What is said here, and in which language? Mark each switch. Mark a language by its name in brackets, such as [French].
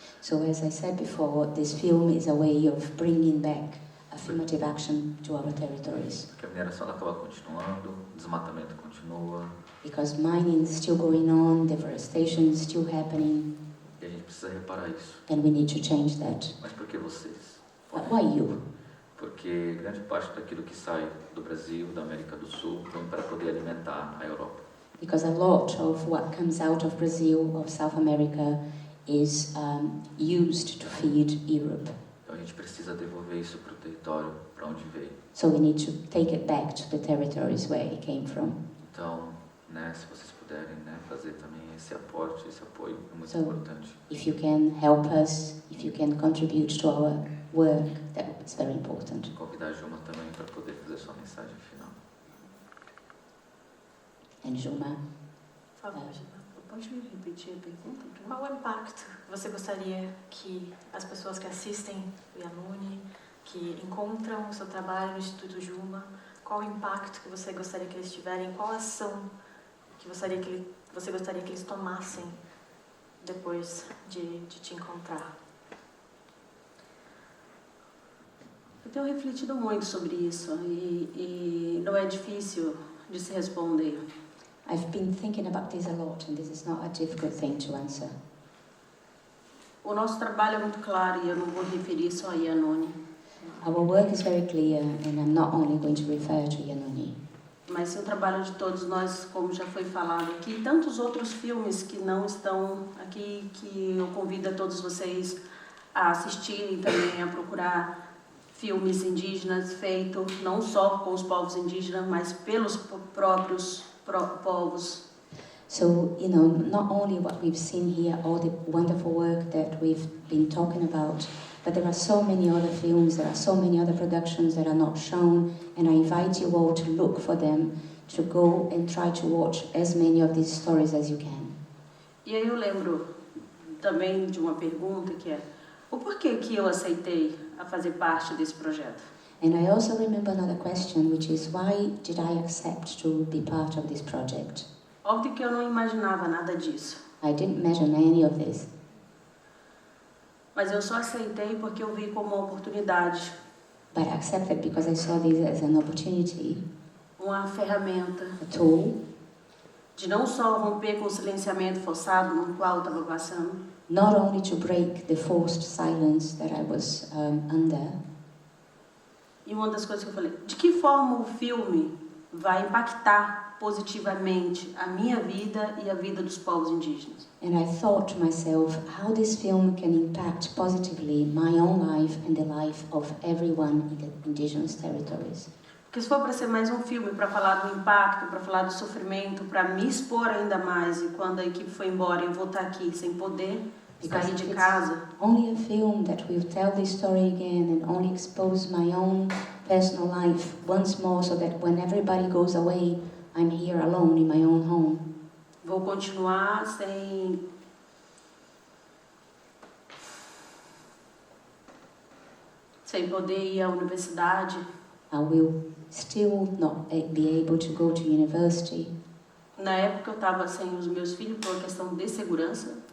[English] So as I said before, this film is a way of bringing back affirmative action to our territories. [Portuguese] Porque a mineração acaba continuando, o desmatamento continua. [English] Because mining is still going on, deforestation is still happening. [Portuguese] E a gente precisa reparar isso. [English] And we need to change that. [Portuguese] Mas por que vocês? [English] But why you? [Portuguese] porque grande parte daquilo que sai do Brasil, da América do Sul, vem para poder alimentar a Europa. [English] Because a lot of what comes out of Brazil, of South America, is used to feed Europe. [Portuguese] Então a gente precisa devolver isso para o território, para onde veio. [English] So we need to take it back to the territories where it came from. [Portuguese] Então, né, se vocês puderem, né, fazer também esse aporte, esse apoio é muito [English] So, [Portuguese] importante. [English] if you can help us, if you can contribute to our work, that's very important. [Portuguese] Convidar a Juma também para poder fazer sua mensagem final. [English] And Juma, [Portuguese] Por favor, pode me repetir a pergunta? Qual o impacto que você gostaria que as pessoas que assistem o Yanuni, que encontram o seu trabalho no Instituto Juma, qual o impacto que você gostaria que eles tiverem, qual a ação que você gostaria que eles tomassem depois de te encontrar? Eu tenho refletido muito sobre isso e não é difícil de se responder. [English] I've been thinking about this a lot, and this is not a difficult thing to answer. [Portuguese] O nosso trabalho é muito claro e eu não vou referir só a Yanuni. [English] Our work is very clear, and I'm not only going to refer to Yanuni. [Portuguese] Mas sim o trabalho de todos nós, como já foi falado aqui, e tantos outros filmes que não estão aqui, que eu convido a todos vocês a assistirem também, a procurar filmes indígenas feitos não só com os povos indígenas, mas pelos próprios povos. [English] So, you know, not only what we've seen here, all the wonderful work that we've been talking about, but there are so many other films, there are so many other productions that are not shown, and I invite you all to look for them, to go and try to watch as many of these stories as you can. [Portuguese] E aí eu lembro também de uma pergunta que é: o porquê que eu aceitei a fazer parte desse projeto? [English] And I also remember another question, which is why did I accept to be part of this project? [Portuguese] Óbvio que eu não imaginava nada disso. [English] I didn't imagine any of this. [Portuguese] Mas eu só aceitei porque eu vi como uma oportunidade. [English] But I accepted because I saw this as an opportunity, [Portuguese] Uma ferramenta [English] a tool, [Portuguese] de não só romper com o silenciamento forçado no qual eu estava passando, [English] not only to break the forced silence that I was under. [Portuguese] e uma das coisas que eu falei, de que forma o filme vai impactar positivamente a minha vida e a vida dos povos indígenas? [English] And I thought to myself how this film can impact positively my own life and the life of everyone in the indigenous territories. [Portuguese] Porque se for para ser mais um filme para falar do impacto, para falar do sofrimento, para me expor ainda mais, e quando a equipe foi embora eu vou estar aqui sem poder sair de casa, [English] Only a film that will tell this story again and only expose my own personal life once more so that when everybody goes away, I'm here alone in my own home. [Portuguese] vou continuar sem poder ir à universidade. [English] I will still not be able to go to university. [Portuguese] Na época eu estava sem os meus filhos por uma questão de segurança.